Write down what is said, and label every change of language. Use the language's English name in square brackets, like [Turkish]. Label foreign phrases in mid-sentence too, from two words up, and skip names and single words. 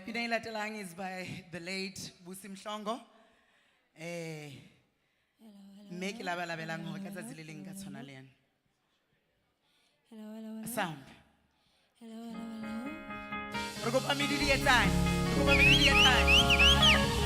[Southern Sotho] Pina e latelang [English] is by the late Busi Mhlongo. [Southern Sotho] mme ke labalabelang hore ka tsatsi le leng ka tshwana le yena. Sound. Re kopa medidi e tlang. Re kopa medidi e tlang.